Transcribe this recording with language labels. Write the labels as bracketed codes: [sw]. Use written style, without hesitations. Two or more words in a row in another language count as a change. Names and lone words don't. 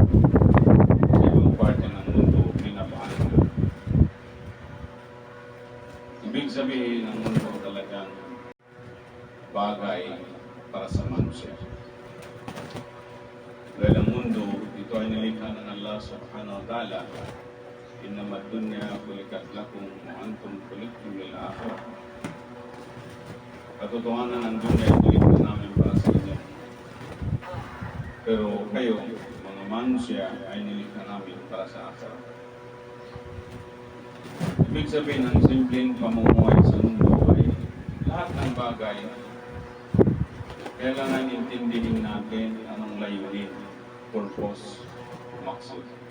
[tl] Sa ibang parte ng mundo, pinapaan na. Ibig sabihin, ang mundo talagang bagay para sa manusia. Dahil ang mundo, ito ay nilikha ng Allah [ar] سبحانه وتعالى. إنما الدنيا خلقت لكم وأنتم خلقتم للآخرة. [tl] Katotohanan ng dunya ay nilikha namin para sa inyo. Pero kayo, mga manusia, ay nilikha namin para sa akhirat. Ibig sabihin, ang simpleng pamumuhay sa mundo ay lahat ng bagay kailangan intindihin natin anong layunin, purpose, maksud.